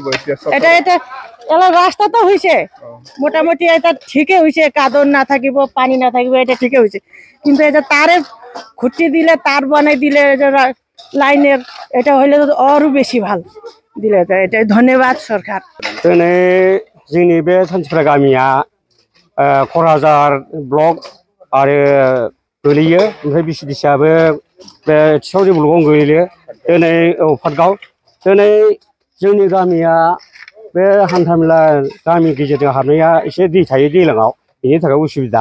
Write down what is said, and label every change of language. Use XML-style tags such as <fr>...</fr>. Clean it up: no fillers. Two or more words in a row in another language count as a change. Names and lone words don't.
<bn>এটা এলা রাস্তা তো হইছে মোটামুটি এটা ঠিকই হইছে কাদর না থাকিব পানি না থাকিব এটা ঠিকই হইছে কিন্তু এটা তারের খুঁটি দিলে তার বানাই দিলে লাইনের এটা হইলে তো আরো বেশি ভাল দিলে তো এটা ধন্যবাদ সরকার</bn> <brx>दिनै जोंनि बे सानथिफुरा गामिया क'क्राझार ब्लक आरो गोलैयो ओमफ्राय बिसिडिसिआबो बे थिसावरि ब्लकआवनो गोलैयो दिनै पाटगाव दिनै जोंनि गामिया बे हान्थामेला गामि गेजेरजों हाबनाया एसे दै थायो दैज्लाङाव बेनि थाखाय उसुबिदा</brx>